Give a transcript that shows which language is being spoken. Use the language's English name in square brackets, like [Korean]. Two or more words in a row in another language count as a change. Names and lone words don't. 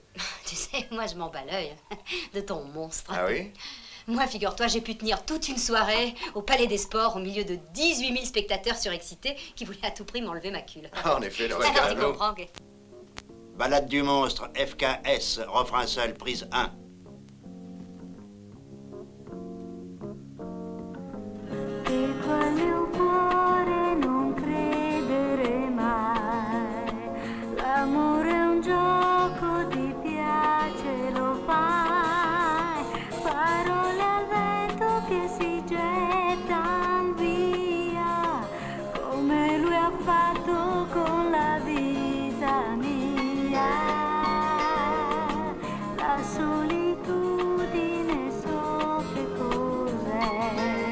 [French] Tu sais, moi, je m'en bats l'œil de ton monstre. Ah oui? Moi, figure-toi, j'ai pu tenir toute une soirée au Palais des Sports au milieu de 18 000 spectateurs surexcités qui voulaient à tout prix m'enlever ma culotte. Ah, en effet, le Alors, tu regard. comprends que... Balade du monstre, FKS, refrain seul, prise 1. [Italian] Nel cuore non credere mai, l'amore è un gioco, ti piace, lo fai, parole al vento che si gettano via, come lui ha fatto con la vita mia, la solitudine so che cos'è.